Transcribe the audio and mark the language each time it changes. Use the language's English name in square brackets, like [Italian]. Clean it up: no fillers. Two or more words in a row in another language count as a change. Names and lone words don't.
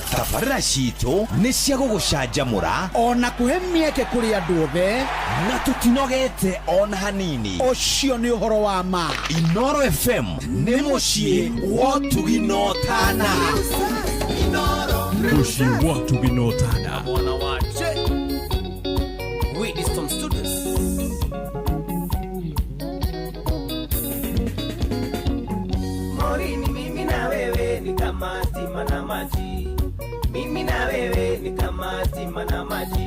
[Kikuyu] Tabarĩra citũ nĩ cia gũgũcanjamũra ona kũhe mĩeke kũrĩ andũ othe na tũtinogete ona hanini. Ũcio nĩ ũhoro wa ma. Inoro FM nĩ mũciĩ wa ũtugi na ũtana. Mũciĩ wa ũtugi na ũtana. Mwana wache Wisdom Studios. [Swahili] Morini mimi na wewe ni kama stima na maji. Mimi na wewe ni kama stima na maji.